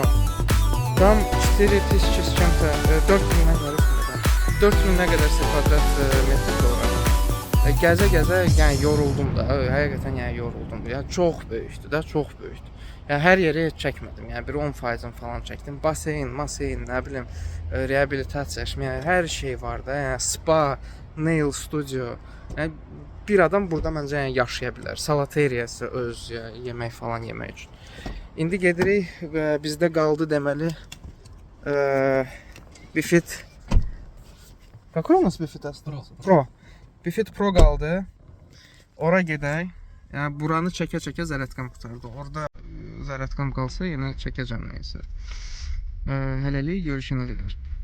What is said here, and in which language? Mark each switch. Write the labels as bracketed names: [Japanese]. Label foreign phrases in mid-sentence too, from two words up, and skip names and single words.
[Russian] Tam 4000 с чем-то, [Azerbaijani] 4000-dən yarısından. 4000-ə qədərsə kvadrat metr ora. Gəzə-gəzə yəni yoruldum da. Həqiqətən yəni yoruldum. Yəni çox böyükdür də, çox böyükdür. Yəni hər yeri çəkmədim. Yəni bir 10%-ını falan çəkdim. Baseyn, nə bilim, reabilitasiya, yəni hər şey var da. Yəni spa, [English] nail studio. [Azerbaijani] Yəni bir adam burada məncə yəni yaşaya bilər. Salateriyası öz yemək falan yemək üçün. İndi gedirik və bizdə qaldı deməli Bifit. [Russian] Какой у нас Bifit остался? Pro. [Azerbaijani] Bifit Pro qaldı. Ora gedək. Yəni buranı çəkə-çəkə zərətqam qutardı. Orada zərətqam qalsa yenə çəkəcəm nəysə. Hələlik görüşənə qədər.